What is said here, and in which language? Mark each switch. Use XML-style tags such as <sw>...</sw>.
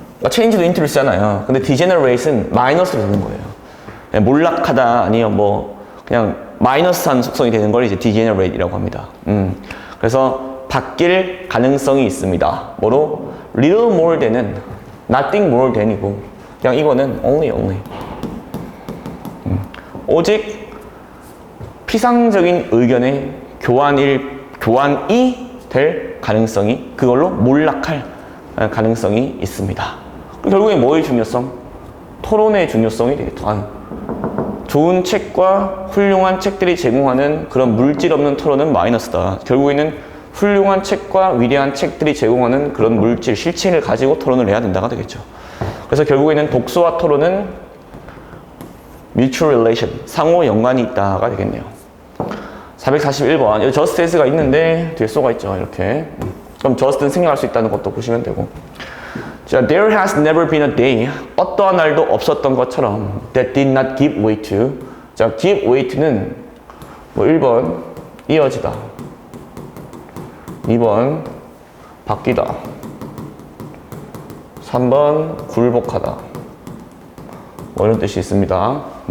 <ko>change도 intro를 쓰잖아요. 근데 degenerate은 마이너스로 되는 거예요. 몰락하다 아니면 뭐 그냥 마이너스한 속성이 되는 걸 이제 degenerate이라고 합니다. 그래서 바뀔 가능성이 있습니다. 뭐로? little more than은 nothing more than이고 그냥 이거는 only. 오직 피상적인 의견의 교환이 될 가능성이 그걸로 몰락할 가능성이 있습니다. 결국에 뭐의 중요성? 토론의 중요성이 되겠죠. 좋은 책과 훌륭한 책들이 제공하는 그런 물질 없는 토론은 마이너스다. 결국에는 훌륭한 책과 위대한 책들이 제공하는 그런 물질, 실체를 가지고 토론을 해야 된다가 되겠죠. 그래서 결국에는 독서와 토론은 mutual relation, 상호 연관이 있다가 되겠네요. 441번, 여기 just as가 있는데 뒤에 so가 있죠, 이렇게. 그럼 just는 생략할 수 있다는 것도 보시면 되고.</ko> <en>자, there has never been a day,</en> <ko>어떠한 날도 없었던 것처럼</ko> <en>that did not give way to.</en> <ko>자, give way는 뭐 1번 이어지다, 2번 바뀌다, 3번 굴복하다, 뭐 이런 뜻이 있습니다.</ko>